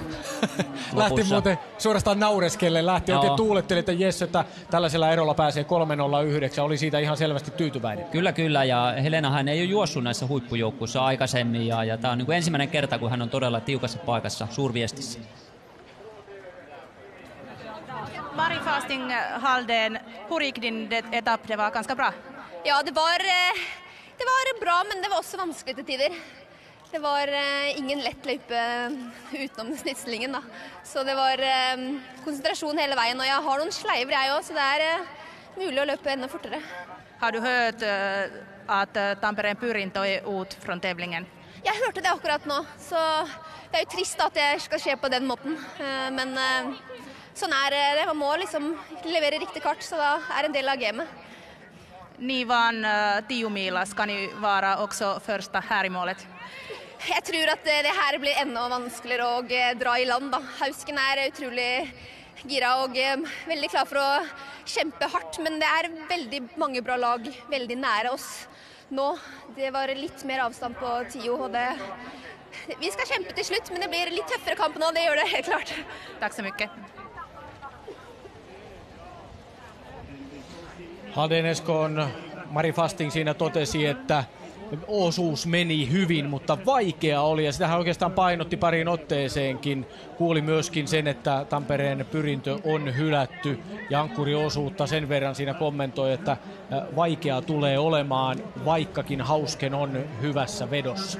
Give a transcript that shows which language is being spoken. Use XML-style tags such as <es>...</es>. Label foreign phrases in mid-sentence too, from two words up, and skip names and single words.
<fi>Lähti muuten suorastaan naureskelle, oikein tuuletteli, että jes, että tällaisella erolla pääsee 3:09, oli siitä ihan selvästi tyytyväinen. Kyllä, ja Helenahan ei ole juossut näissä huippujoukkuissa aikaisemmin ja tämä on niin kuin ensimmäinen kerta, kun hän on todella tiukassa paikassa suurviestissä.</fi> <sv>Marie Fasting Halden, hur gick din etapp? Det var ganska bra. Ja,</sv> <no>det var bra, men det var også vanskelig til tider. Det var ingen lett løype utenom snitslingen da. Så det var konsentrasjon hele veien, og jeg har noen sleiver jeg også, så det er mulig å løpe enda fortere.</no> <sv>Har du hört att Tampereen Pyrintö är ut från tävlingen?</sv> <no>Jeg hørte det akkurat nå, så det er jo trist at det skal skje på den måten, men sånn er det. Man må liksom levere riktig kart, så da er en del av gamet.</no> <sv>Ni vann 10 mila. Ska ni vara också första här i målet?</sv> <no>Jeg tror at det her blir enda vanskeligere å dra i land da. Hausken er utrolig gira og veldig klar for å kjempe hardt, men det er veldig mange bra lag veldig nære oss nå. Det var litt mer avstand på Tio, og vi skal kjempe til slutt, men det blir litt tøffere kamp nå, det gjør det helt klart.</no> <sv>Tack så mycket.</sv> <fi>Halden SK:n Marie Fasting siinä totesi, että osuus meni hyvin, mutta vaikea oli ja sitä hän oikeastaan painotti pariin otteeseenkin. Kuuli myöskin sen, että Tampereen Pyrintö on hylätty ja ankkuriosuutta sen verran siinä kommentoi, että vaikea tulee olemaan, vaikkakin Hausken on hyvässä vedossa.</fi>